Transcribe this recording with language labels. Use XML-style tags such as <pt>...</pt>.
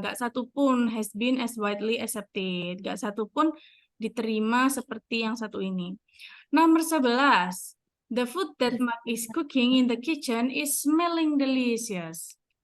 <id>Nggak satu pun</id> <en>has been as widely accepted.</en> <id>Nggak satu pun diterima seperti yang satu ini. Nomor 11.</id> <en>The food that Mark is cooking in the kitchen is smelling delicious.</en>